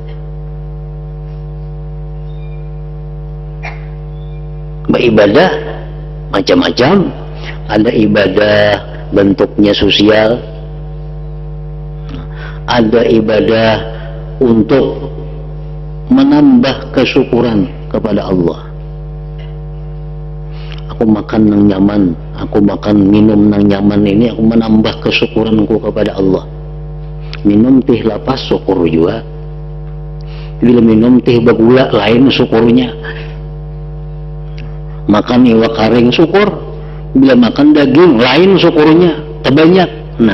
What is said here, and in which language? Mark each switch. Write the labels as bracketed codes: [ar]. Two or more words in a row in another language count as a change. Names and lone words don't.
[id] Beribadah macam-macam. Ada ibadah bentuknya sosial, ada ibadah untuk menambah kesyukuran kepada Allah. [bjn] Aku makan nang nyaman, aku makan minum nang nyaman ini, aku menambah kesyukuranku kepada Allah. Minum teh lapas syukur juga. Bila minum teh bagula lain syukurnya. Makan iwak karing syukur. Bila makan daging lain syukurnya, terbanyak.